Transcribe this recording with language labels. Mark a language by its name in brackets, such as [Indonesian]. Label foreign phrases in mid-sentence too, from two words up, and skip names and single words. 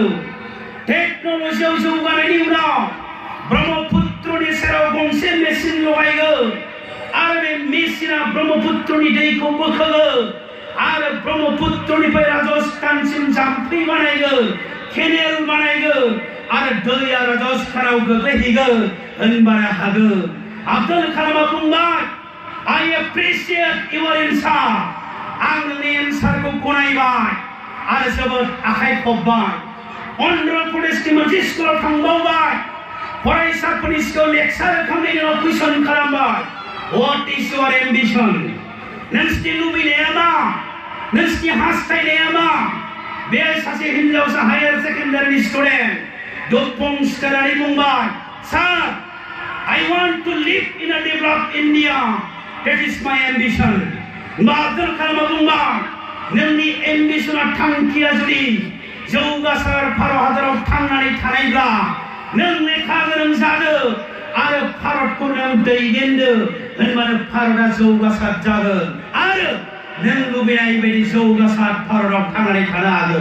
[Bodo] टेक्न'लजियाव जौगानायनि उनाव ब्रह्मपुत्रनि सेराव गंसे मेसिन लगायगोन आरो बे मेसिना ब्रह्मपुत्रनि दैखौ बोखोगोन आरो ब्रह्मपुत्रनिफ्राय राजस्थानसिम जाम्फै बानायगोन केनेल बानायगोन आरो दैया राजस्थानाव गोग्लैहैगोन होनबानो हागोन। आब्दुल कालामआ बुंबाय [English] I appreciate your answer। [Bodo] आं नोंनि एन्सारखौ गनायबाय आरो जोबोद आखाइ खबबाय। अन्ध्र प्रदेशनि मोनसे स्कुलाव थांबावबाय फरायसाफोरनि सिगाङाव लेक्सार होखांनायनि उनाव कुइसन खालामबाय [English] What is your ambition? [Bodo] नोंसिनि लुबैनाया मा? नोंसिनि हास्थायनाया मा? बे सासे हिनजावसा [English] higher secondary [Bodo] स्टुडेन्ट दुफं सिखारनानै बुंबाय सार [English] I want to live in a developed India। That is my ambition। [Bodo] आब्दुल कालामआ बुंबाय नोंनि एम्बिशना थांखिया जुदि जौगासार भारत हादराव थांनानै थानायब्ला नों लेखा गोरों जादो आरो भारतखौ नों दैदेनदो होनबानो भारतआ जौगासार जागोन आरो नों लुबैनाय बायदि जौगासार भारतआव थांनानै थानो हागोन।